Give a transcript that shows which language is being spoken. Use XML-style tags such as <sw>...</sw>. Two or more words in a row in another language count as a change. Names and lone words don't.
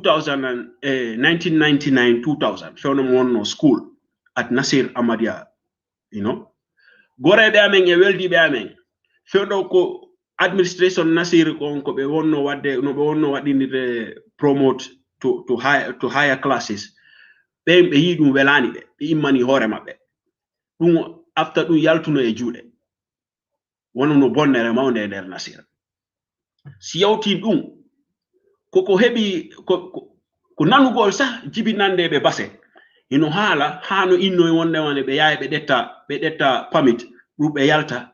<ff>1999 2000 fewndo mo wonno</ff> <en>school at</en> <ff>Nasir Ahmadiyya goreɓe amen e weldiɓe amen fewndo ko administration Nasir on ko ɓe wonno wadde no ɓe wonno waɗinirde</ff> <en>promote to higher classes</en> <ff>ɓen ɓe yii ɗum welani ɓe immani hoore maɓɓe ɗum after ɗum yaltuno e juuɗe wono no bonnere mawnde e nder Nasir si yawti ɗum koko heɓi ko nanugol sah jibinandeɓe base ino haala hano inno e wondemane ɓe yaha ɓe ɗetta pamit ɗum ɓe yalta</ff>